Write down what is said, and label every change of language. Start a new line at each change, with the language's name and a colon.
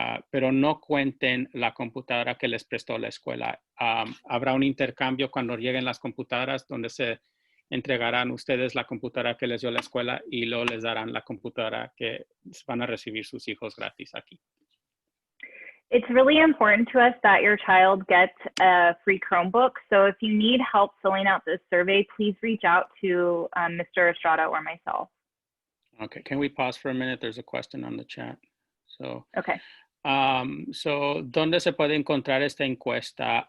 Spanish: Pero no cuenten la computadora que les prestó la escuela. Habrá un intercambio cuando lleguen las computadoras donde se entregarán ustedes la computadora que les dio la escuela y luego les darán la computadora que van a recibir sus hijos gratis aquí.
English: It's really important to us that your child gets a free Chromebook. So if you need help filling out this survey, please reach out to Mr. Estrada or myself. Okay, can we pause for a minute? There's a question on the chat. So, Okay.
Spanish: ¿Dónde se puede encontrar esta encuesta?